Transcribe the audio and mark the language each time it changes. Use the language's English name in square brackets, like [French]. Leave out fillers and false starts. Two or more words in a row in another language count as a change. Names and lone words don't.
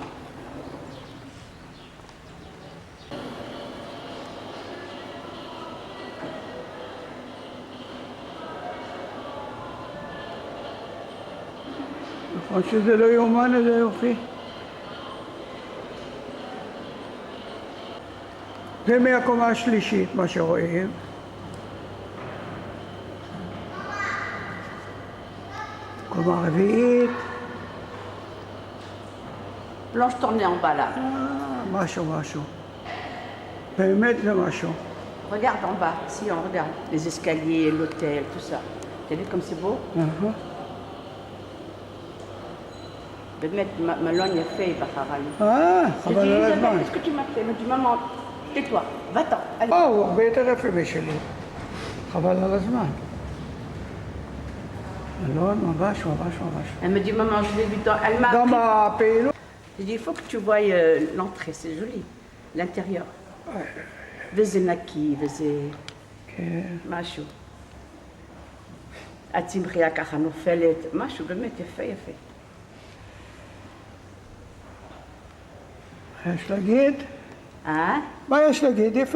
[Hebrew] נכון שזה לא יאומן איזה יופי. זה מהקומה השלישית מה שרואים. קומה רביעית. [French] Blanche tournée en bas là. [Hebrew] משהו. באמת זה משהו. [French] Regarde en bas, si on regarde les escaliers, l'hôtel, tout ça. T'as vu comme c'est beau? [Hebrew] באמת, מלון יפה בחרני. חבל על הזמן. [French] Qu'est-ce que tu m'as fait? Me dis maman, tais-toi, va-t'en. [Hebrew] הוא הרבה יותר יפה משלי. חבל על הזמן. מלון ממש. [French] Elle me dit maman, je l'ai vu dans... Elle m'a [Hebrew] גם הפעילות. [French] J'ai dit, il faut que tu voies l'entrée, c'est joli, l'intérieur. [Hebrew] וזה נקי, וזה... משהו. הצמחייה ככה נופלת, משהו באמת יפה. מה יש להגיד? מה יש להגיד? יפה.